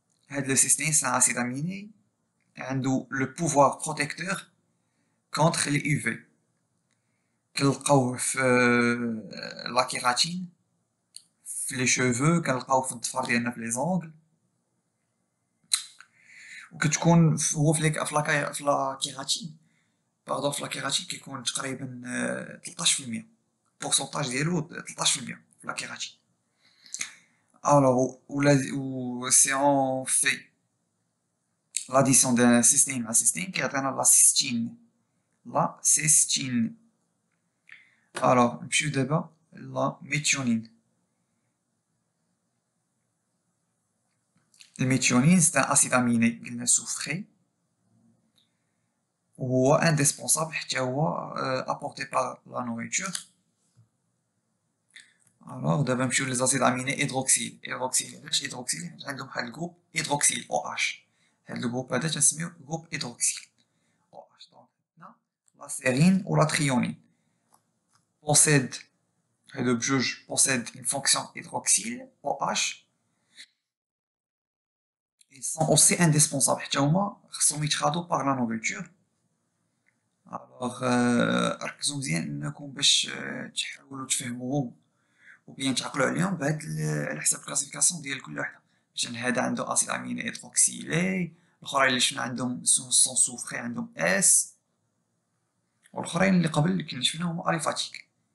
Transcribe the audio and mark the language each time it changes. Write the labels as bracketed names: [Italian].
[French] Le cystine, c'est un acide aminé. A le pouvoir protecteur contre les UV. [Arabic] كنلقاوه في la kératine, في les cheveux, كنلقاوه في الضفر ديالنا في les ongles. وكتكون هو في لا كيراتين، باردون في لا كيراتين كيكون تقريبا 13%، البورسونتاج ديالو 13% في لا كيراتين. [French] Alors, si on fait l'addition d'un cystine à cystine, qui atteint la cystine la cystine. Alors, [Arabic] نمشيو دابا [French] la méthionine. الميثيونين c'est un acide aminé قلنا soufré وهو indispensable [Arabic] حتى هو [French] apporté par la nourriture. Alors [Arabic] دابا نمشيو [French] les acides aminés hydroxyle. [Arabic] علاش hydroxyle؟ حيت عندهم واحد الجروب hydroxyle OH. هاد الجروب هذا تنسميوه جروب hydroxyle OH. دونك عندنا لا سيرين و لا تريونين possède هادو بجوج [French] possède une fonction hydroxyle OH. Ils sont aussi indispensables [Arabic] حتى هما خصهم يتخاذوا [French] par la nourriture. [Arabic] الوغ ركزوا مزيان انكم باش تحاولوا تفهموهم وبيان تعقلوا عليهم بهاد على حسب الكلاسيفيكاسيون ديال كل وحده. مثلا هذا عنده اسيد اميني هيدروكسيلي، الاخرين اللي شفنا عندهم سون سوفري عندهم اس، والاخرين اللي قبل اللي شفناهم هما اليفاتيك.